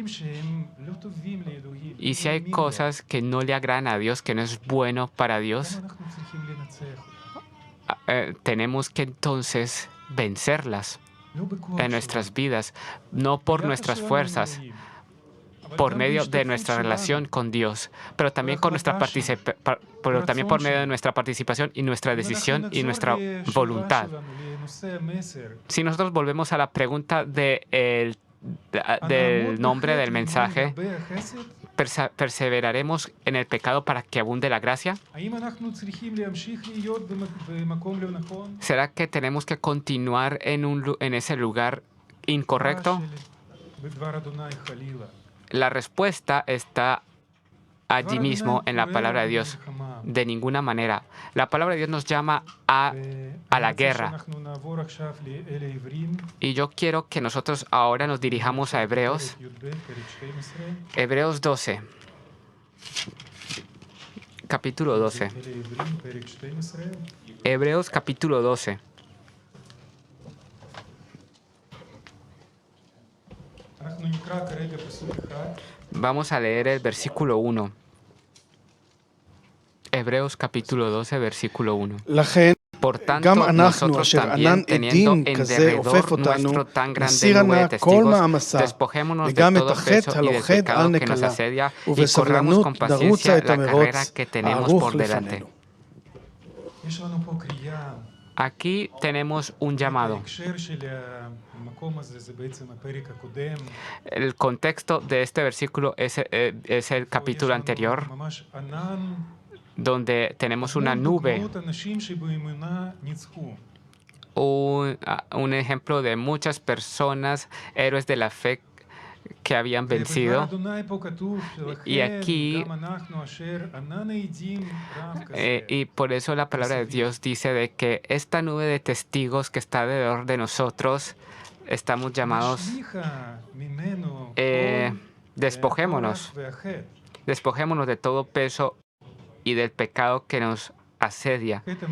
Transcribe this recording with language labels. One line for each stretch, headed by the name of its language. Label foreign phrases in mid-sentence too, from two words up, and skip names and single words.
Spanish: Y si hay cosas que no le agradan a Dios, que no es bueno para Dios, tenemos que entonces vencerlas en nuestras vidas, no por nuestras fuerzas, por medio de nuestra relación con Dios, pero también por medio de nuestra participación y nuestra decisión y nuestra voluntad. Si nosotros volvemos a la pregunta del del nombre del mensaje,
Hebrew: הרבה החסד?
Spanish: perseveraremos en el pecado para que abunde la gracia?
Hebrew: האם אנחנו צריכים להמשיך להיות במקום לא נכון?
Spanish: ¿Será que tenemos que continuar en ese lugar incorrecto?
Hebrew: בדבר אדוני חלילה.
Spanish: La respuesta está allí mismo en la palabra de Dios. De ninguna manera. La palabra de Dios nos llama a la guerra.
Hebrew: אנחנו נעבור עכשיו לאל העברים,
Spanish: Y yo quiero que nosotros ahora nos dirijamos a Hebreos.
Hebrew: י"ב, פרק 12.
Spanish: Hebreos 12. Capítulo 12.
Hebrew: אל העברים, פרק 12.
Spanish: Hebreos capítulo 12.
Hebrew: אנחנו נקרא כרגע פסוק אחד.
Spanish: Vamos a leer el versículo 1. Hebreos capítulo 12, versículo 1.
Hebrew: לכן,
Spanish: Por
Hebrew: גם
Spanish: tanto,
Hebrew: אנחנו,
Spanish: nosotros
Hebrew: אשר ענן
Spanish: también, teniendo
Hebrew: עדים
Spanish: en
Hebrew: כזה עופף
Spanish: derredor
Hebrew: אותנו,
Spanish: nuestro tan grande
Hebrew: נסיר
Spanish: nube
Hebrew: נא
Spanish: de
Hebrew: כל
Spanish: testigos,
Hebrew: מעמסה,
Spanish: despojémonos de
Hebrew: וגם את
Spanish: todo
Hebrew: החטא
Spanish: peso y del
Hebrew: הלוכד על
Spanish: pecado que nos
Hebrew: נקלה,
Spanish: asedia, y corramos
Hebrew: ובסבלנות
Spanish: con
Hebrew: נרוצה
Spanish: paciencia
Hebrew: את
Spanish: la carrera
Hebrew: המרוץ
Spanish: que tenemos
Hebrew: הארוך
Spanish: por delante.
Hebrew: לפנינו. יש לנו פה קריאה.
Spanish: Aquí tenemos un llamado.
Hebrew: ההקשר של המקום הזה זה בעצם הפרק הקודם.
Spanish: El contexto de este versículo es el capítulo anterior,
Hebrew: ממש ענן.
Spanish: donde tenemos una nube,
Hebrew: דוגמאות אנשים שבאמונה ניצחו.
Spanish: un ejemplo de muchas personas, héroes de la fe que habían vencido. Y aquí, y por eso la palabra de Dios dice de que esta nube de testigos que está alrededor de nosotros, estamos llamados, despojémonos de todo peso y del pecado que nos asedia.